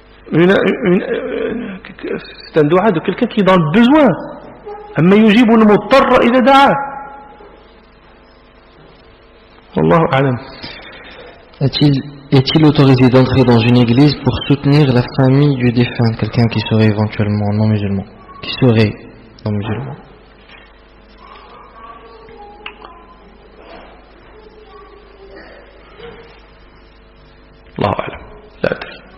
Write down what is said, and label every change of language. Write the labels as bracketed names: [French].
[French] C'est un dua de quelqu'un qui est dans le besoin. [Arabic] أما يجيب المضطر إذا دعاه. والله أعلم. [French] Est-il autorisé d'entrer dans une église pour soutenir la famille du défunt, quelqu'un qui serait éventuellement non musulman, [Arabic] الله أعلم. لا أدري.